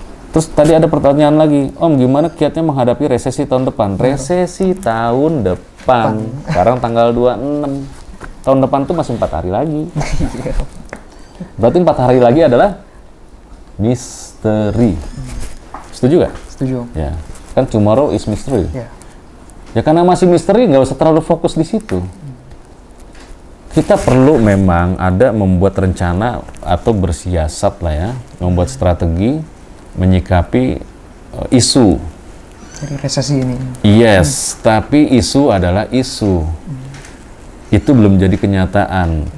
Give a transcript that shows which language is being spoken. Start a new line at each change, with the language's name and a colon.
Indonesian: Terus tadi ada pertanyaan lagi, Om gimana kiatnya menghadapi resesi tahun depan? Resesi tahun depan, sekarang tanggal 26, tahun depan tuh masih 4 hari lagi. Berarti 4 hari lagi adalah misteri. Setuju gak? Setuju. Ya, kan
English: tomorrow is mystery.
Indonesian: Ya karena masih misteri, nggak usah terlalu fokus di situ. Kita perlu memang ada membuat rencana atau bersiasat lah ya, membuat strategi menyikapi isu dari resesi ini.
English: Yes,
Indonesian: tapi isu adalah isu. Itu belum jadi kenyataan.